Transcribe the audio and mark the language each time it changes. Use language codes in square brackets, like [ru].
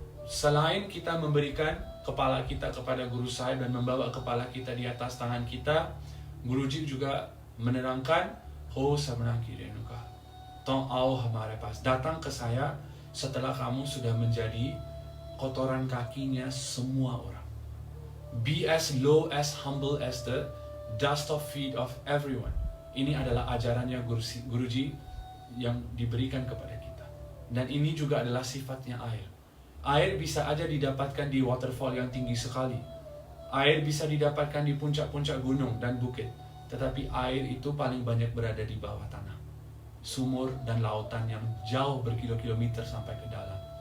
[id] Selain kita memberikan kepala kita kepada Guru Sahib dan membawa kepala kita di atas tangan kita, Guruji juga menerangkan [pa] ho sabna ki renuka to आओ हमारे पास. [id] Datang ke saya setelah kamu sudah menjadi kotoran kakinya semua orang. [en] Be as low, as humble as the dust of feet of everyone. [id] Ini adalah ajarannya Guruji yang diberikan kepada kita. Dan ini juga adalah sifatnya air. Air bisa aja didapatkan di waterfall yang tinggi sekali. Air bisa didapatkan di puncak-puncak gunung dan bukit. Tetapi air itu paling banyak berada di bawah tanah. Sumur dan lautan yang jauh berkilo-kilometer sampai ke dalam.